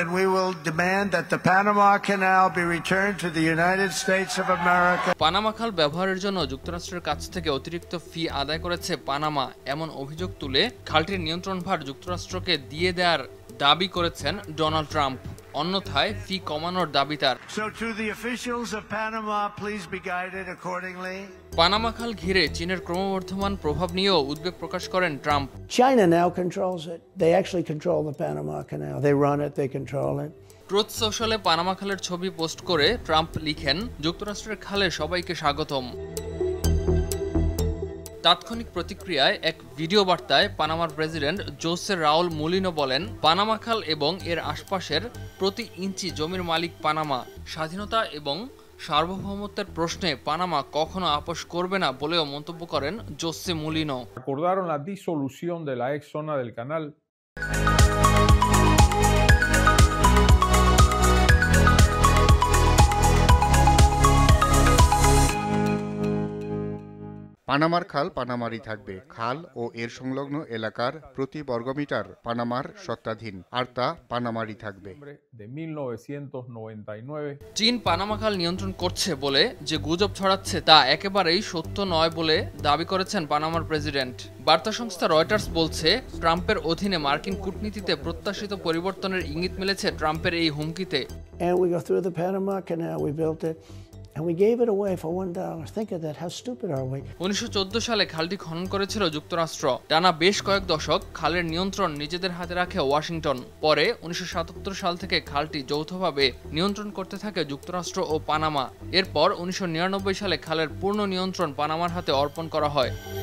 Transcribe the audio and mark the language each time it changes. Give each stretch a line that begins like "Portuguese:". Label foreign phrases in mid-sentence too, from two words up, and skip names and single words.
Bangla: পানামা খাল ব্যবহারের জন্য যুক্তরাষ্ট্রের কাছ থেকে অতিরিক্ত ফি আদায় করেছে পানামা, এমন অভিযোগ তুলে খালটির নিয়ন্ত্রণভার যুক্তরাষ্ট্রকে দিয়ে দেওয়ার দাবি করেছেন ডোনাল্ড ট্রাম্প। অন্যথায় ফি কমানোর দাবি তার। পানামা খাল ঘিরে চীনের ক্রমবর্ধমান প্রভাব নিয়েও উদ্বেগ প্রকাশ করেন ট্রাম্প।
English: China now controls it. They actually control the Panama Canal. They run it, they control it.
Bangla: ট্রুথ সোশ্যালে পানামা খালের ছবি পোস্ট করে ট্রাম্প লিখেন, যুক্তরাষ্ট্রের খালে সবাইকে স্বাগতম। তাৎক্ষণিক প্রতিক্রিয়ায় এক ভিডিও বার্তায় পানামার প্রেসিডেন্ট জোসে রাউল মুলিনো বলেন, পানামা খাল এবং এর আশপাশের প্রতি ইঞ্চি জমির মালিক পানামা। স্বাধীনতা এবং সার্বভৌমত্বের প্রশ্নে পানামা কখনো আপোষ করবে না বলেও মন্তব্য করেন জোসে মুলিনো।
Spanish: Acordaron la disolución de la ex zona del canal.
Bangla: পানামার খাল পানামারই থাকবে। খাল ও এর সংলগ্ন এলাকার প্রতি বর্গমিটার পানামার সত্ত্বাধীন, আর তা পানামারই থাকবে। চীন পানামা খাল নিয়ন্ত্রণ করছে বলে যে গুজব ছড়াচ্ছে তা একেবারেই সত্য নয় বলে দাবি করেছেন পানামার প্রেসিডেন্ট। বার্তা সংস্থা রয়টার্স বলছে, ট্রাম্পের অধীনে মার্কিন কূটনীতিতে প্রত্যাশিত পরিবর্তনের ইঙ্গিত মিলেছে ট্রাম্পের এই হুমকিতে।
English: And we go through the Panama Canal, we built it. And we gave it away for $1. Think of that. How stupid are we?
Bangla: 1914 সালে খালটি খনন করেছিল যুক্তরাষ্ট্র। টানা বেশ কয়েক দশক খালের নিয়ন্ত্রণ নিজেদের হাতে রাখে ওয়াশিংটন। পরে 1977 সাল থেকে খালটি যৌথভাবে নিয়ন্ত্রণ করতে থাকে যুক্তরাষ্ট্র ও পানামা। এরপর 1999 সালে খালের পূর্ণ নিয়ন্ত্রণ পানামার হাতে অর্পণ করা হয়।